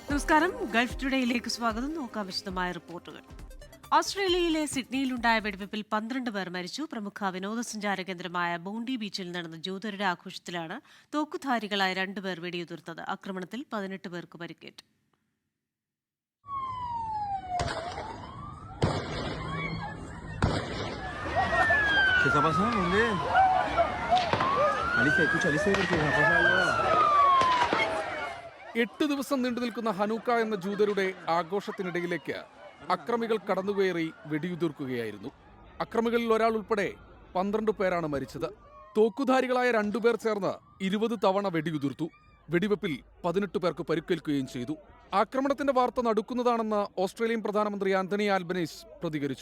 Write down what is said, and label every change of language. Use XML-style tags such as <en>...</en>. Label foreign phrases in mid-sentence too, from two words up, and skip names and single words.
<ml>നമസ്കാരം. ഗൾഫ് ടുഡേയിലേക്ക് സ്വാഗതം. നോക്കാം വിശദമായ റിപ്പോർട്ടുകൾ. ഓസ്ട്രേലിയയിലെ സിഡ്നിയിലുണ്ടായ വെടിവെപ്പിൽ 12 പേർ മരിച്ചു. പ്രമുഖ വിനോദസഞ്ചാര കേന്ദ്രമായ ബോണ്ടി ബീച്ചിൽ നടന്ന ജൂതരുടെ ആഘോഷത്തിലാണ് തോക്കുധാരികളായ 2 പേർ വെടിയുതിർത്തത്. ആക്രമണത്തിൽ 18 പേർക്ക് പരിക്കേറ്റു.</ml> <es>¿Qué está pasando? ¿Dónde? Alicia, escucha, Alicia, porque me pasa algo.</es> <ml>8 ദിവസം നീണ്ടുനിൽക്കുന്ന ഹനൂക്ക എന്ന ജൂതരുടെ ആഘോഷത്തിനിടയിലേക്ക് അക്രമികൾ കടന്നുകയറി വെടിയുതിർക്കുകയായിരുന്നു. അക്രമികളിൽ ഒരാൾ ഉൾപ്പെടെ 12 പേരാണ് മരിച്ചത്. തോക്കുധാരികളായ 2 പേർ ചേർന്ന് 20 തവണ വെടിയുതിർത്തു. വെടിവെപ്പിൽ 18 പേർക്ക് പരിക്കേൽക്കുകയും ചെയ്തു. ആക്രമണത്തിന്റെ വാർത്ത നടുക്കുന്നതാണെന്ന് ഓസ്ട്രേലിയൻ പ്രധാനമന്ത്രി ആന്റണി ആൽബനീസ് പ്രതികരിച്ചു.</ml>